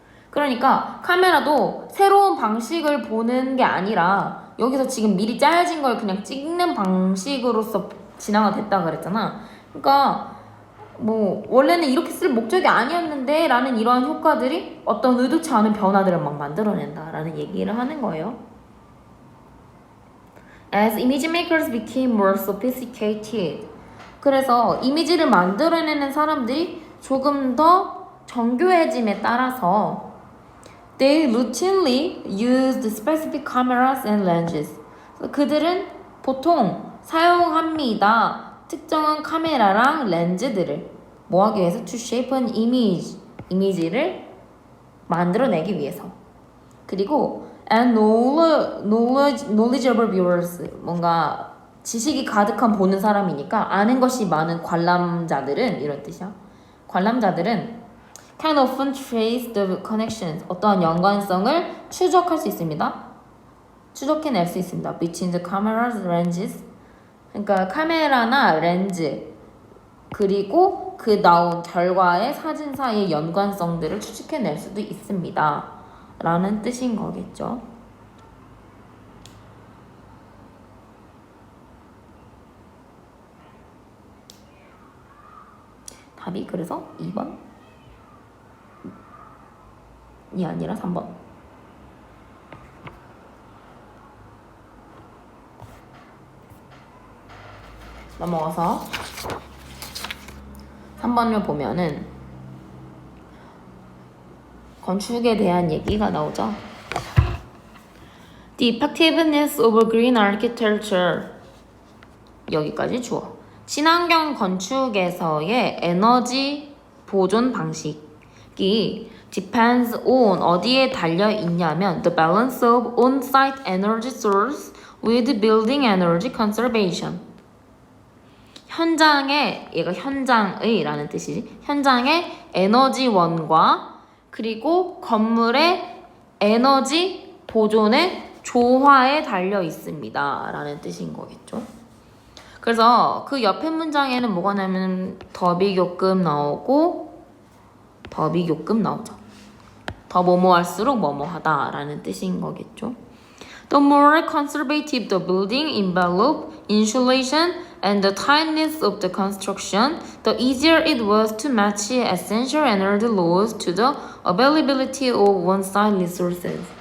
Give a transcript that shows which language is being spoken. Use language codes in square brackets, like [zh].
[ko] 그러니까 카메라도 새로운 방식을 보는 게 아니라 여기서 지금 미리 짜여진 걸 그냥 찍는 방식으로서 진화가 됐다 그랬잖아. 그러니까 뭐 원래는 이렇게 쓸 목적이 아니었는데 라는 이러한 효과들이 어떤 의도치 않은 변화들을 막 만들어낸다 라는 얘기를 하는 거예요. [en] As image makers became more sophisticated, [ko] 그래서 이미지를 만들어내는 사람들이 조금 더 정교해짐에 따라서 [en] they routinely used specific cameras and lenses. [ko] 그들은 보통 사용합니다. 특정한 카메라랑 렌즈들을 뭐 하기 위해서? [en] To shape an image. [ko] 이미지를 만들어내기 위해서. 그리고 [en] and knowledgeable viewers. [ko] 뭔가 지식이 가득한 보는 사람이니까 아는 것이 많은 관람자들은 이런 뜻이야. 관람자들은 [en] can often trace the connections. [ko] 어떠한 연관성을 추적할 수 있습니다. 추적해낼 수 있습니다. [en] Between the camera's lenses. [ko] 그러니까 카메라나 렌즈 그리고 그 나온 결과의 사진 사이의 연관성들을 추측해낼 수도 있습니다. 라는 뜻인 거겠죠. 답이 그래서 2번이 아니라 3번. 넘어가서 3번을 보면은 건축에 대한 얘기가 나오죠. [en] The effectiveness of green architecture [ko] 여기까지 주어. 친환경 건축에서의 에너지 보존 방식이 [en] depends on [ko] 어디에 달려 있냐면 [en] the balance of on-site energy source with building energy conservation. [ko] 현장의 얘가 현장의 라는 뜻이지. 현장의 에너지원과 그리고 건물의 에너지 보존의 조화에 달려 있습니다 라는 뜻인 거겠죠. 그래서 그 옆에 문장에는 뭐가 나오면 더비교급 나오고 더비교급 나오죠. 더 뭐뭐 할수록 뭐뭐 하다 라는 뜻인 거겠죠. [en] The more conservative the building envelope, insulation, and the tightness of the construction, the easier it was to match essential energy laws to the availability of on-site resources.